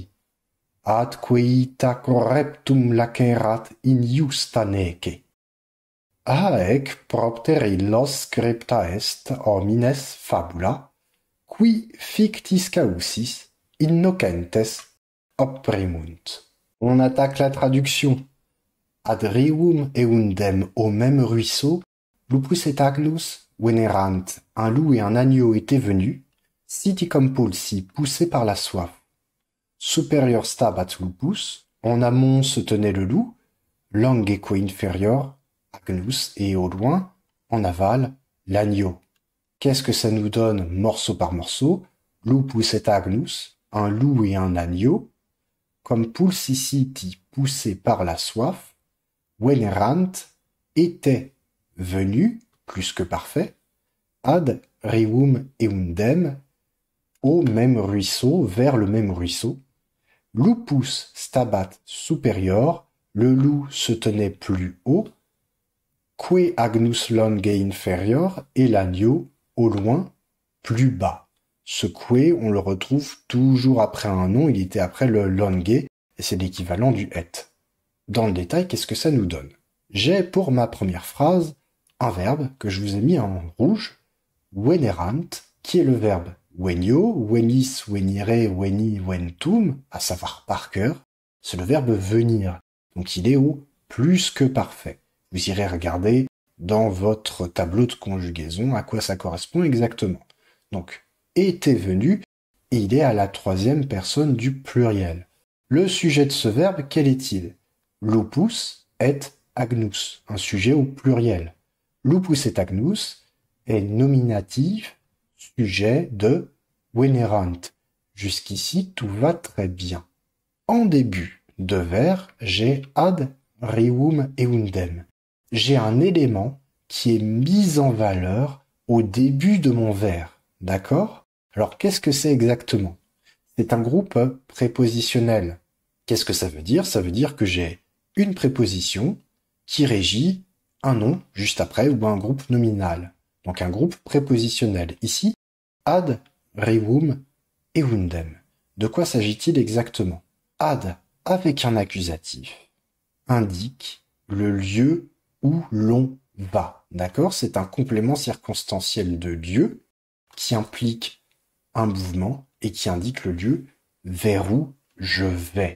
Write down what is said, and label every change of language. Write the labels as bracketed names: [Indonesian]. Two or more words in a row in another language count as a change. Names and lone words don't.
[Latin] Atque ita correptum lacerat in justa nece. Haec propter illos scripta est homines fabula, qui fictis causis innocentes opprimunt. [French] On attaque la traduction. [Latin] Ad rivum eundem, [French] au même ruisseau, [Latin] lupus et agnus venerant, [French] un loup et un agneau étaient venus, [Latin] siticum pulsi, [French] poussés par la soif. [Latin] Superior stabat lupus, [French] en amont se tenait le loup, [Latin] longeque inferior, agnus, [French] et au loin, en aval, l'agneau. Qu'est-ce que ça nous donne morceau par morceau? [Latin] Lupus et agnus, [French] un loup et un agneau, comme pulsiciti, poussés par la soif, venerant, était venu, plus que parfait, [Latin] ad rivum eundem, [French] au même ruisseau, vers le même ruisseau. [Latin] Lupus stabat superior, [French] le loup se tenait plus haut, [Latin] que agnus longe inferior, [French] et l'agneau, au loin, plus bas. Ce que, on le retrouve toujours après un nom, il était après le longe, et c'est l'équivalent du et. Dans le détail, qu'est-ce que ça nous donne? J'ai pour ma première phrase un verbe que je vous ai mis en rouge, venerant, qui est le verbe [Latin] venio, venis, venire, veni, ventum, [French] à savoir par cœur, c'est le verbe venir. Donc il est au plus que parfait. Vous irez regarder dans votre tableau de conjugaison à quoi ça correspond exactement. Donc, était venu, et il est à la troisième personne du pluriel. Le sujet de ce verbe, quel est-il? [Latin] Lupus et agnus, [French] un sujet au pluriel. [Latin] Lupus et agnus [French] est nominatif, sujet de venerant. Jusqu'ici, tout va très bien. En début de vers, j'ai [Latin] ad rivum eundem. [French] J'ai un élément qui est mis en valeur au début de mon vers. D'accord? Alors, qu'est-ce que c'est exactement? C'est un groupe prépositionnel. Qu'est-ce que ça veut dire? Ça veut dire que j'ai une préposition qui régit un nom juste après ou un groupe nominal. Donc un groupe prépositionnel. Ici, [Latin] ad rivum eundem. [French] De quoi s'agit-il exactement? Ad, avec un accusatif, indique le lieu où l'on va. D'accord? C'est un complément circonstanciel de lieu qui implique un mouvement et qui indique le lieu vers où je vais.